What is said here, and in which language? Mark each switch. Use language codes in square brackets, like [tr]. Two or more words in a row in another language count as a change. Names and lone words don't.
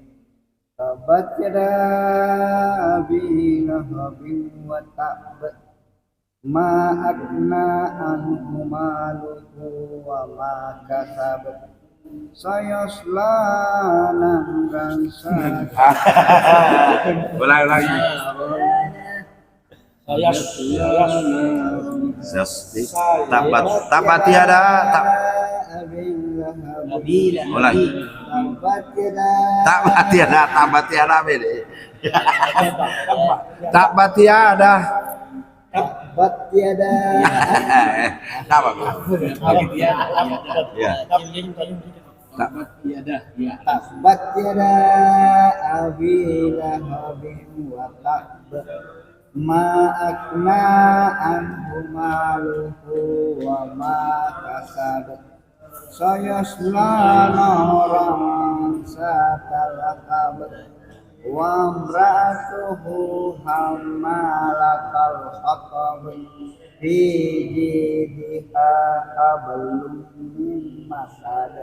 [ar] تبت يدا أبي لهب وتب ما أغنى عنه ماله وما كسب سيصلى نارا [id] Ulang lagi. [ar] تبت يدا ulangi. تبت يدا beda. تبت يدا. تبت يدا [id] Apa? Ya. [ar] تبت يدا, ya. تبت يدا أبي لهب وتب ما أغنى عنه ماله وما كسب سيصلى نارا ذات لهب وامرأته حمالة الحطب في جيدها حبل من مسد.